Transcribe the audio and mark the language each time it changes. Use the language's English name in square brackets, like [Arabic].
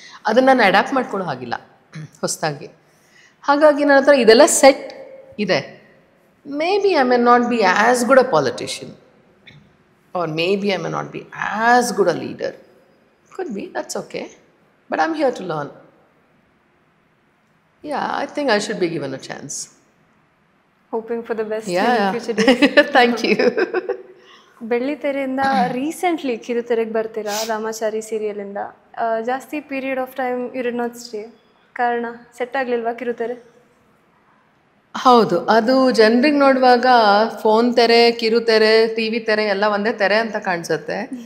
[Kannada] ಅದನ್ನು ನಾನು ಅಡ್ಯಾಪ್ಟ್ ಮಾಡ್ಕೊಳ್ಳೋ ಹಾಗಿಲ್ಲ ಹೊಸದಾಗಿ. ಹಾಗಾಗಿ ನನ್ನ ಹತ್ರ ಇದೆಲ್ಲ ಸೆಟ್ ಇದೆ. [English] May be I may not be as good a politician, or may be I may not be as good a leader. Could be, that's okay. But I am here to learn. Yeah, I think I should be given a chance. Hoping for the best in future days. Thank you. [Kannada] ಬೆಳ್ಳಿತೆರೆಯಿಂದ recently ಕಿರುತೆರೆಗೆ ಬರ್ತೀರಾ, ರಾಮಾಚಾರಿ ಸೀರಿಯಲಿಂದ. [English] ಜಾಸ್ತಿ period of time you did not stay. [Kannada] ಕಾರಣ set ಆಗಲಿಲ್ವಾ ಕಿರುತೆರೆ? ಹೌದು, ಅದು ಜನರಿಗೆ ನೋಡುವಾಗ phone ತೆರೆ, ಕಿರುತೆರೆ, ಟಿ ವಿ ತೆರೆ ಎಲ್ಲ ಒಂದೇ ತೆರೆ ಅಂತ ಕಾಣಿಸುತ್ತೆ.